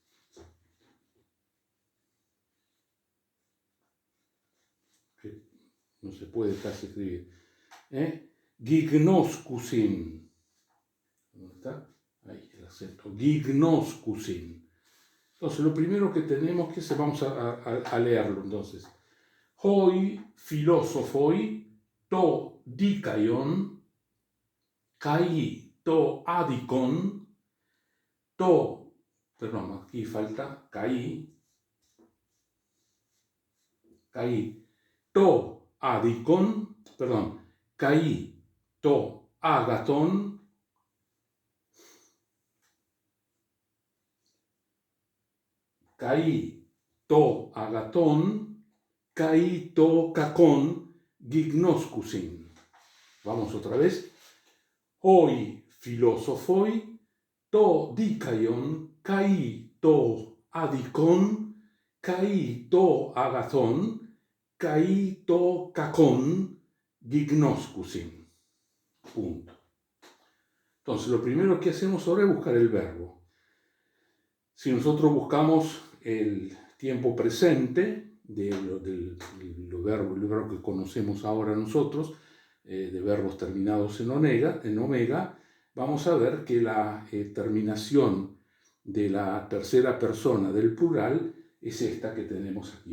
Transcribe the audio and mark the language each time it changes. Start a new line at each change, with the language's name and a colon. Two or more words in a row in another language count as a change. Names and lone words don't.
Spanish: No se puede casi escribir. Gignoscusin. ¿Dónde está? Ahí el acento. Gignoscusin. Entonces, lo primero que tenemos que hacer, vamos a leerlo entonces.
Greek: οἱ φιλόσοφοι τὸ δίκαιον καὶ τὸ ἄδικον τὸ,
Spanish: perdón, aquí falta kai
Greek: τὸ ἄδικον, perdón, καὶ τὸ ἀγαθὸν καὶ τὸ ἀγαθὸν καὶ τὸ κακὸν γιγνώσκουσιν.
Spanish: Vamos otra vez.
Greek: οἱ φιλόσοφοι τὸ δίκαιον καὶ τὸ ἄδικον καὶ τὸ ἀγαθὸν καὶ τὸ κακὸν γιγνώσκουσιν.
Spanish: Punto. Entonces, lo primero que hacemos ahora es buscar el verbo. Si nosotros buscamos el tiempo presente del verbo que conocemos ahora nosotros, de verbos terminados en omega, vamos a ver que la terminación de la tercera persona del plural es esta que tenemos aquí.